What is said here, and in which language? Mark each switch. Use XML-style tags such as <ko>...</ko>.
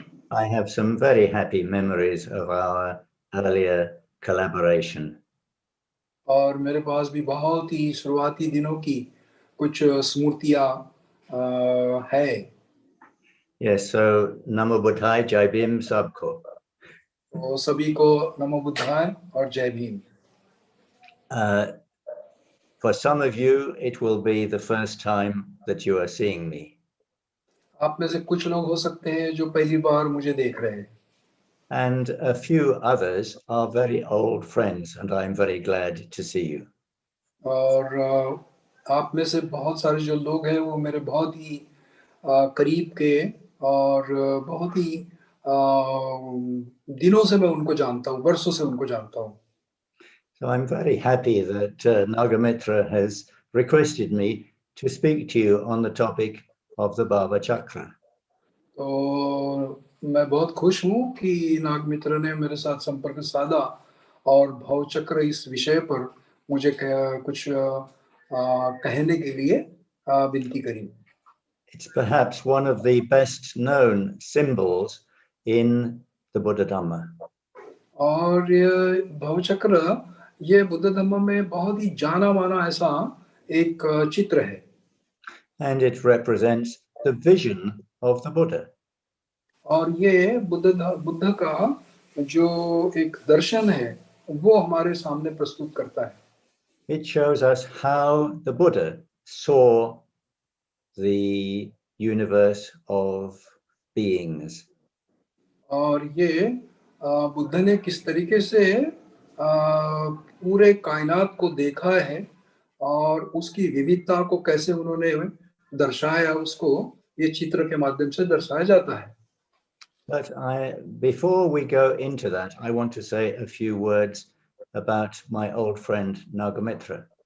<en>I have some very happy memories of our earlier collaboration.</en> <hi>और मेरे पास भी बहुत ही शुरुआती दिनों की कुछ स्मृतियाँ है।</hi> <en>Yes, so 𝗕𝗛𝗿𝗃𝗵</en> <hi>sabko. तो सभी को नमो बुद्धाय और जय Bhim.</hi> <en>For some of you, it will be the first time that you are seeing me.</en> <hi>आप में से कुछ लोग हो सकते हैं जो पहली बार मुझे देख रहे हैं।</hi> <en>And a few others are very old friends, and I'm very glad to see you.</en> <hi>और आप में से बहुत सारे जो लोग हैं वो मेरे बहुत ही करीब के और बहुत ही दिनों से मैं उनको जानता हूँ, वर्षों से उनको जानता हूँ।</hi> <en>So I'm very happy that Nagamitra has requested me to speak to you on the topic of the bhāvacakra.</en> <hi>तो मैं बहुत खुश हूँ कि नागमित्र ने मेरे साथ संपर्क साधा और भावचक्र इस विषय पर मुझे कुछ कहने के लिए विनती करी।</hi> <en>It's perhaps one of the best known symbols in the Buddha Dhamma.</en> <hi>और ये भावचक्र ये बुद्ध धम्म में बहुत ही जाना माना ऐसा एक चित्र है।</hi> <en>And it represents the vision of the Buddha.</en> <hi>और ये बुद्ध का जो एक दर्शन है वो हमारे सामने प्रस्तुत करता है।</hi> <en>It shows us how the Buddha saw the universe of beings.</en> <hi>और ये बुद्ध ने किस तरीके से पूरे कायनात को देखा है और उसकी विविधता को कैसे उन्होंने दर्शाया, उसको ये चित्र के माध्यम से दर्शाया जाता है।</hi> <en>But before we go into that, I want to say a few words about my old friend Nagamitra.</en>